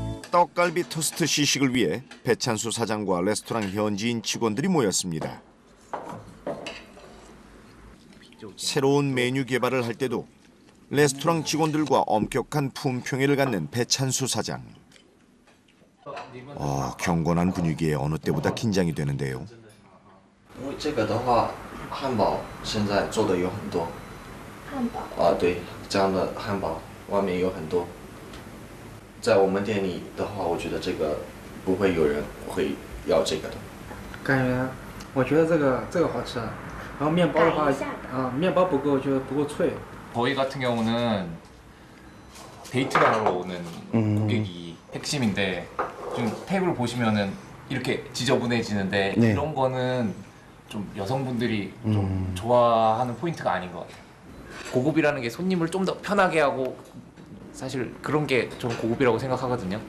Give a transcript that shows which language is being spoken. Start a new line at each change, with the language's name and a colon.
Korean: 떡갈비 토스트 시식을 위해 배찬수 사장과 레스토랑 현지인 직원들이 모였습니다. 새로운 메뉴 개발을 할 때도 레스토랑 직원들과 엄격한 품평회를 갖는 배찬수 사장. 경건한 분위기에 어느 때보다 긴장이 되는데요.
Chinese: 这个的话，汉堡现在做的有很多。汉堡？对，这样的汉堡外面有很多。在我们店里的话，我觉得这个不会有人会要这个的。感觉，我觉得这个好吃。然后面包的话，面包不够，就不够脆。
Korean: 저희 같은 경우는 데이트를 하러 오는 고객이 핵심인데 좀 테이블 보시면은 이렇게 지저분해지는데 네. 이런 거는 좀 여성분들이 좀 좋아하는 포인트가 아닌 것 같아요. 고급이라는 게 손님을 좀 더 편하게 하고 사실 그런 게 좀 고급이라고 생각하거든요.